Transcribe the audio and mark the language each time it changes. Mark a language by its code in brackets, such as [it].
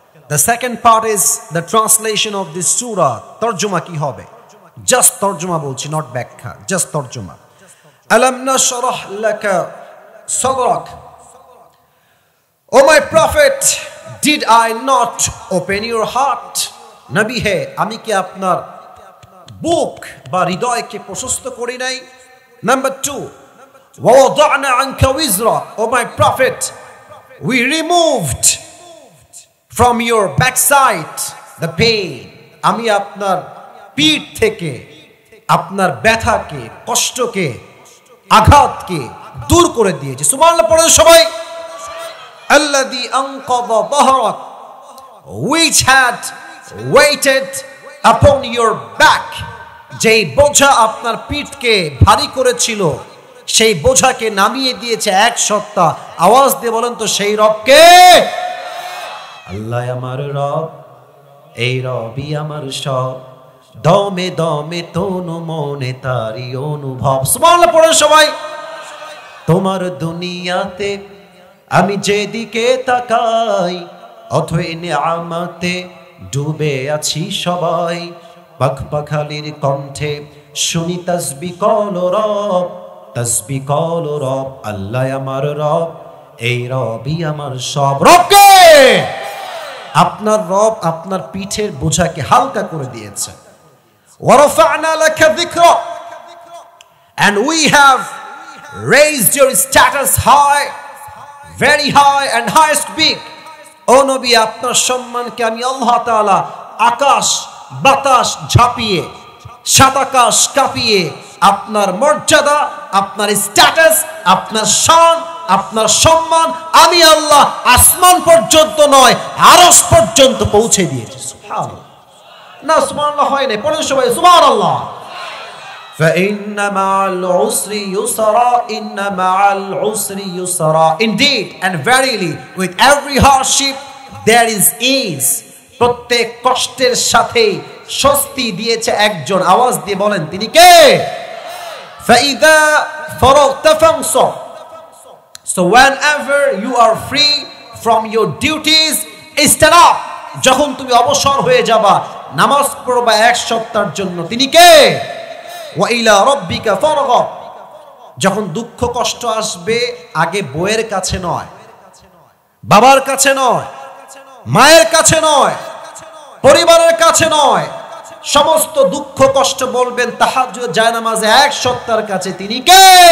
[en] The second part is the translation of this surah. [bn] তরজমা কি হবে? Just তরজমা বলছি, not ব্যাখ্যা, just তরজমা। [ar] Alam nashrah laka sadrak. [en] O my prophet, did I not open your heart? [bn] নবী হে, আমি কি আপনার বুক বা হৃদয়কে প্রশস্ত করি নাই? [en] Number 2, [ar] wa wada'na anka wizra. [en] O my prophet, we removed from your backside the pain. [bn] আমি আপনার পিঠ থেকে আপনার ব্যথাকে, কষ্টকে, আঘাতকে দূর করে দিয়েছি। সুবহানাল্লাহ পড়েন সবাই। [ar] আল্লাযী আনকাযা যাহরাক, [en] which had weighted upon your back. [bn] যেই বোঝা আপনার পিঠকে ভারী করেছিল, সেই বোঝাকে নামিয়ে দিয়েছে এক সত্তা। আওয়াজ দিয়ে বলেন তো সেই রবকে। আল্লাহ আমার রব, এই রবই আমার সব, দমে দমে তনু মনে তারি অনুভব। সুবহানাল্লাহ পড়েন সবাই। তোমার দুনিয়াতে আমি যেদিকে তাকাই, অথই নিয়ামতে ডুবে আছি সবাই। পাখপাখালির কণ্ঠে শুনি তাসবিহ কল রব, তাসবিহ কল রব। আল্লাহ আমার রব, এই রবই আমার সব। রবকে, আপনার রব আপনার পিঠের বোঝাকে হালকা করে দিয়েছে। [ar] ওয়ারাফা'না লাকা যিকরা, [en] and we have raised your status high, very high and highest big. [bn] ও নবী, আপনার সম্মানকে আমি আল্লাহ তাআলা আকাশ বাতাস ঝাঁপিয়ে, সাত আকাশ কাঁপিয়ে আপনার মর্যাদা, আপনার স্ট্যাটাস, আপনার শান, আপনার সম্মান আমি আল্লাহ আসমান পর্যন্ত নয়, আরশ পর্যন্ত পৌঁছে দিয়েছি। সুবহানাল্লাহ। না সুবহানাল্লাহ হয় না, পড়েন সবাই সুবহানাল্লাহ। [ar] فإن مع العسر يسرا إن مع العسر يسرا. [en] Indeed and verily with every hardship there is ease. [bn] প্রত্যেক কষ্টের সাথে স্বস্তি দিয়েছে একজন। আওয়াজ দিয়ে বলেন তিনি কে? [ar] فإذا فرغت فانصب. [en] So whenever you are free from your duties, stand up. [bn] যখন তুমি অবসর হয়ে যাবা, নামাজ পড়বা এক সপ্তাহের জন্য, তিনি কে? [ar] ওয়া ইলা রাব্বিকা ফারগব। [bn] যখন দুঃখ কষ্ট আসবে, আগে বউয়ের কাছে নয়, বাবার কাছে নয়, মায়ের কাছে নয়, পরিবারের কাছে নয়, সমস্ত দুঃখ কষ্ট বলবেন তাহাজ্জুদ জায়নামাজে এক সপ্তাহের কাছে, তিনি কে?